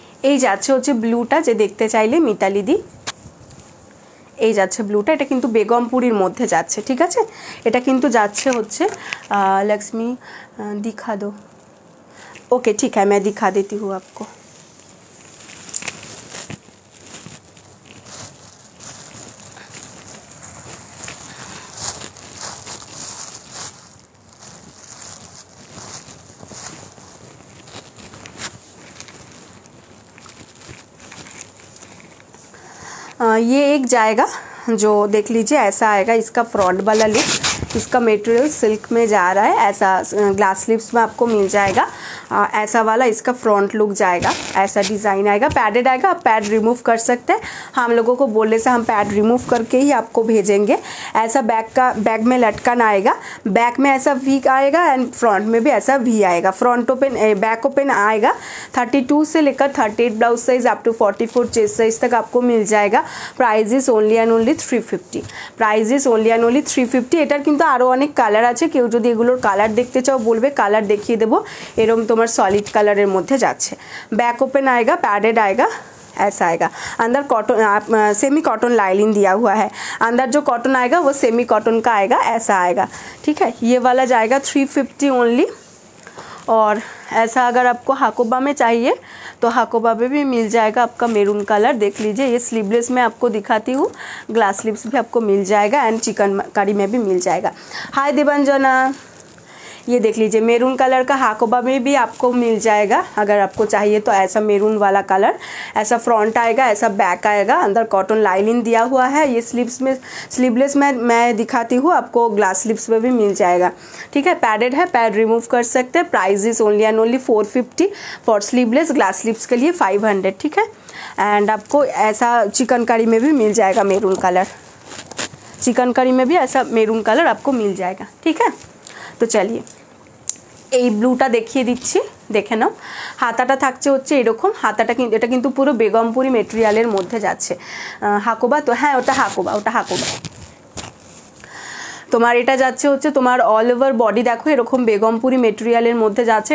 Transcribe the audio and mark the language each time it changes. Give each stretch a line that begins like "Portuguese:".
Bangla: এই যাচ্ছে হচ্ছে ব্লুটা, যে দেখতে চাইলে মিতালি দি, এই যাচ্ছে ব্লুটা। এটা কিন্তু বেগমপুরীর মধ্যে যাচ্ছে, ঠিক আছে। এটা কিন্তু যাচ্ছে হচ্ছে लक्ष्मी
Hindi: दिखा दो। ओके ठीक है, मैं दिखा देती हूँ आपको। ये एक जाएगा, जो देख लीजिए ऐसा आएगा इसका फ्रंट वाला लुक। इसका मटेरियल सिल्क में जा रहा है, ऐसा ग्लास स्लीव्स में आपको मिल जाएगा। ऐसा वाला इसका फ्रंट लुक जाएगा, ऐसा डिज़ाइन आएगा। पैडेड आएगा, आप पैड रिमूव कर सकते हैं। हम लोगों को बोलने से हम पैड रिमूव करके ही आपको भेजेंगे। ऐसा बैक में लटकन आएगा, बैक में ऐसा वी आएगा एंड फ्रंट में भी ऐसा वी आएगा। फ्रंट ओपन बैक ओपन आएगा। 32 से लेकर 38 blouse size up to 44 chest size तक आपको मिल जाएगा। Price is only and only 350। Price is only and only 350।
Bangla: এটার কিন্তু আরও অনেক কালার আছে, কেউ যদি এগুলোর কালার দেখতে চাও বলবে, কালার দেখিয়ে দেবো। এরকম তোমার
Hindi: सॉलिड कलर मध्य जाच्छे। बैक ओपन आएगा, पैडेड आएगा, ऐसा आएगा। अंदर कॉटन सेमी कॉटन लाइनिंग दिया हुआ है। अंदर जो कॉटन आएगा वो सेमी कॉटन का आएगा, ऐसा आएगा, ठीक है। ये वाला जाएगा 350 ओनली। और ऐसा अगर आपको हाकोबा में चाहिए तो हाकोबा में भी मिल जाएगा आपका मेरून कलर। देख लीजिए, ये स्लीवलेस में आपको दिखाती हूँ, ग्लास स्लीव्स भी आपको मिल जाएगा एंड चिकनकारी में भी मिल जाएगा। हाय देवंजना, ये देख लीजिए मेरून कलर का हाकोबा में भी आपको मिल जाएगा अगर आपको चाहिए तो। ऐसा मेरून वाला कलर, ऐसा फ्रंट आएगा, ऐसा बैक आएगा। अंदर कॉटन लाइनिंग दिया हुआ है। ये स्लीव्स में स्लीवलेस में मैं दिखाती हूँ आपको, ग्लास स्लीव्स में भी मिल जाएगा, ठीक है। पैडेड है, पैड रिमूव कर सकते हैं। Price is only and only 450 for sleeveless. Glass sleeves के लिए 500, ठीक है। एंड आपको ऐसा चिकनकारी में भी मिल जाएगा मेरून कलर। चिकनकारी में भी ऐसा मेरून कलर आपको मिल जाएगा, ठीक है।
Bangla: তো চলিয়ে এই ব্লুটা দেখিয়ে দিচ্ছি, দেখে নাও। হাতাটা থাকছে হচ্ছে এরকম, হাতাটা কিন্তু এটা কিন্তু পুরো বেগমপুরি মেটেরিয়ালের মধ্যে যাচ্ছে। হাকোবা তো হ্যাঁ, ওটা হাকোবা। তোমার এটা যাচ্ছে হচ্ছে তোমার অল ওভার বডি দেখো এরকম বেগমপুরি মেটেরিয়ালের মধ্যে যাচ্ছে।